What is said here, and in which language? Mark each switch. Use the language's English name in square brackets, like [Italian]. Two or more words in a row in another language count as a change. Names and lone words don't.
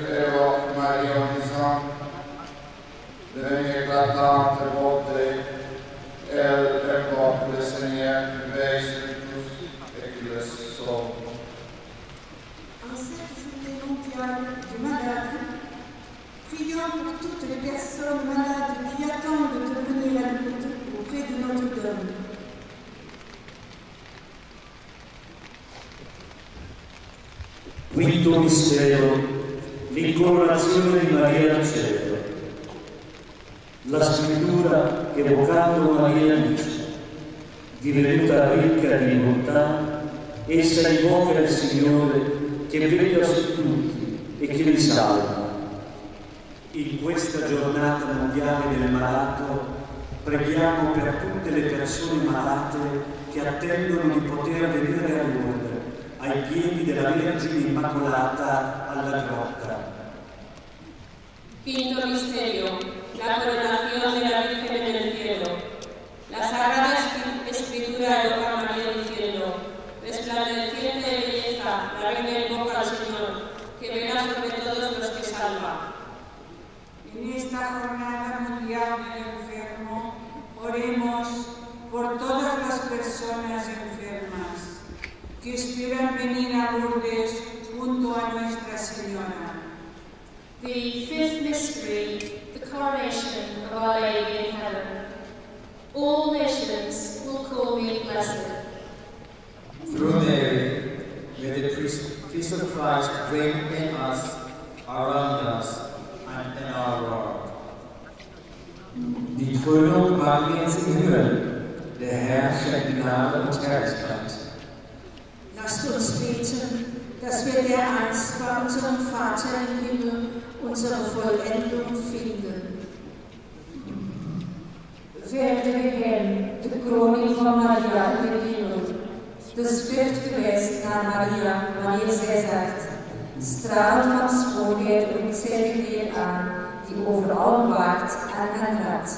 [French] évoque Marie en disant, devenue éclatante et beauté, elle invoque le Seigneur qui veille sur tous et qui le sauve. En cette journée mondiale du malade, prions pour toutes les personnes malades qui attendent de venir à Lourdes auprès de Notre-Dame. [Italian] Quinto mistero, l'incoronazione di Maria al cielo. La scrittura, evocando Maria, dice: divenuta ricca di bontà, essa invoca il Signore che veglia su tutti e che li salva. In questa giornata mondiale del malato preghiamo per tutte le persone malate che attendono di poter venire a Lourdes, ai piedi della Vergine Immacolata alla grotta. [Spanish] Quinto misterio, la coronación de la Virgen en el cielo. La Sagrada Escritura evoca a María diciendo: resplandeciente de belleza, la Reina invoca al Señor, que vela sobre todos los que salva. En esta jornada mundial del enfermo, oremos por todas las personas enfermas que esperan venir a Lourdes junto a Nuestra Señora. [English] The fifth mystery, the coronation of Our Lady in heaven. All nations will call me blessed. Through Mary, may the peace of Christ reign in us, around us, and in our world. [German] Die Krönung Mariens im Himmel, der Herr schenkt Gnade und Herrlichkeit. Lasst uns beten, dass wir der einst bei unserem Vater im Himmel unsere Vollendung finden. Werde Herr, [Dutch] de kroning van Maria in de hemel, de schrift geweest naar Maria, wanneer zij zegt: straal van schoonheid roept zij de Heer aan, die over allen waakt en hen redt.